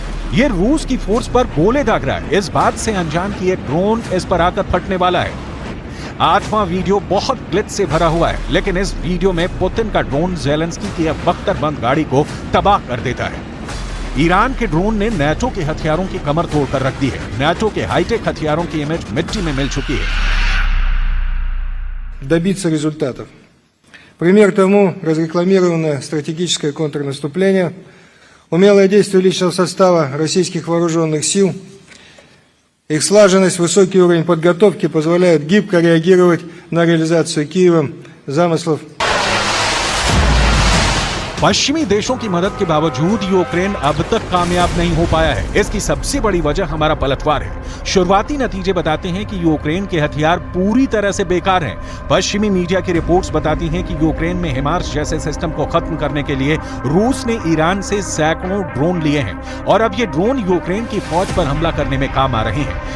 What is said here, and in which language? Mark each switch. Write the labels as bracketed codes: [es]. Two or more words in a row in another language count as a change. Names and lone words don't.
[hi] यह रूस की फोर्स पर गोले दाग रहा है, इस बात से अनजान कि एक ड्रोन इस पर आकर फटने वाला है। 8वां वीडियो बहुत ग्लिच से भरा हुआ है, लेकिन इस वीडियो में पुतिन का ड्रोन ज़ेलेंस्की की बख्तरबंद गाड़ी को तबाह कर देता है। ईरान के ड्रोन ने नाटो के हथियारों की कमर तोड़कर रख दी है। नाटो के हाईटेक हथियारों की इमेज मिट्टी में मिल चुकी है। [ru] Добиться результатов. Пример тому разрекламированное стратегическое контрнаступление, умелое действие личного состава российских вооруженных сил, их слаженность, высокий уровень подготовки позволяют гибко реагировать на реализацию Киевом замыслов. [hi] पश्चिमी देशों की मदद के बावजूद यूक्रेन अब तक कामयाब नहीं हो पाया है। इसकी सबसे बड़ी वजह हमारा पलटवार है। शुरुआती नतीजे बताते हैं कि यूक्रेन के हथियार पूरी तरह से बेकार हैं। पश्चिमी मीडिया की रिपोर्ट्स बताती हैं कि यूक्रेन में हिमार्स जैसे सिस्टम को खत्म करने के लिए रूस ने ईरान से सैकड़ों ड्रोन लिए हैं, और अब ये ड्रोन यूक्रेन की फौज पर हमला करने में काम आ रहे हैं।